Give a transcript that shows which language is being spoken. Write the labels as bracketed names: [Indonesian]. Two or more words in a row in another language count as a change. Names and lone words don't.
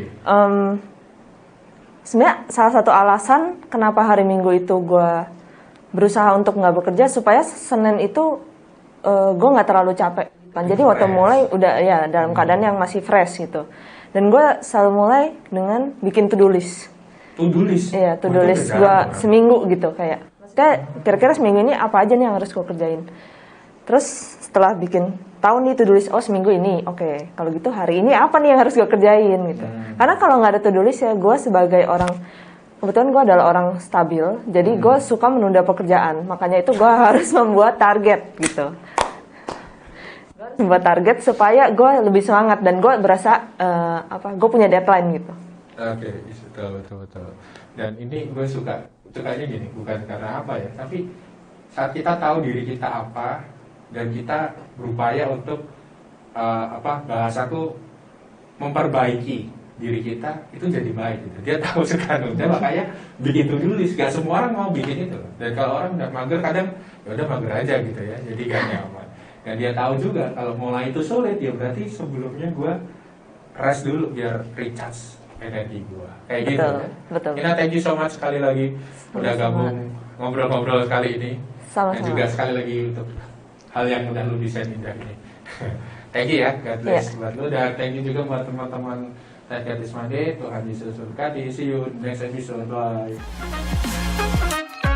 [Indonesian] Sebenarnya salah satu alasan kenapa hari Minggu itu gue berusaha untuk nggak bekerja supaya Senin itu gue nggak terlalu capek. Jadi waktu mulai udah ya dalam keadaan yang masih fresh gitu. Dan gue selalu mulai dengan bikin [English] to-do list. To-do list? [Indonesian] Iya, [English] to-do list [Indonesian] gue seminggu gitu kayak. Maksudnya kira-kira seminggu ini apa aja nih yang harus gue kerjain. Terus setelah bikin tahu nih [English] to-do list, [Indonesian] oh seminggu ini, oke. Kalau gitu hari ini apa nih yang harus gue kerjain gitu. Karena kalau nggak ada [English] to-do list [Indonesian] ya gue sebagai orang, kebetulan gue adalah orang stabil, jadi gue suka menunda pekerjaan. Makanya itu gue harus membuat target gitu. Membuat target supaya gue lebih semangat dan gue berasa gue punya deadline gitu. Oke, betul. Dan ini gue sukanya gini, bukan karena apa ya, tapi saat kita tahu diri kita apa dan kita berupaya untuk bahasaku memperbaiki diri kita, itu jadi baik gitu. Dia tahu sekarang, dia makanya bikin [English] to-do list. [Indonesian] Gak semua orang mau bikin itu. Dan kalau orang udah mager kadang ya udah mager aja gitu ya, jadi gak nyaman. Dan dia tahu juga kalau mulai itu sulit ya berarti sebelumnya gue rest dulu biar recharge energi gue. Kayak Betul, gitu kan. betul. Ina, [English] thank you so much [Indonesian] sekali lagi udah gabung ngobrol-ngobrol kali ini. Sama-sama. Dan juga sekali lagi untuk hal yang udah lu desain indah ini. [English] Thank you ya, God bless [Indonesian] buat lu. Dan [English] thank you [Indonesian] juga buat teman-teman Lihat Gratis Monday. Tuhan Yesus berkati. [English] See you next episode. Bye.